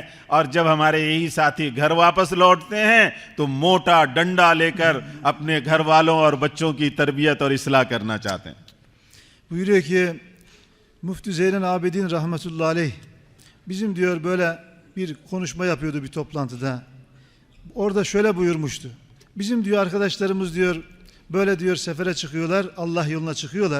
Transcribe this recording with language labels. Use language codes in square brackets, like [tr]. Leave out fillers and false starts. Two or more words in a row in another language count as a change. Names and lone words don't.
[ur] اور جب ہمارے یہی ساتھی گھر واپس لوٹتے ہیں تو موٹا ڈنڈا لے کر اپنے گھر والوں اور بچوں کی تربیت اور اصلاح کرنا چاہتے ہیں. [tr] Buyuruyor ki Müftü Zeynel Abidin [ar] رحمة الله عليه [tr] bizim diyor böyle bir konuşma yapıyordu bir toplantıda. Orada şöyle buyurmuştu. Bizim diyor arkadaşlarımız diyor Böyle diyor sefere çıkıyorlar, Allah yoluna çıkıyorlar.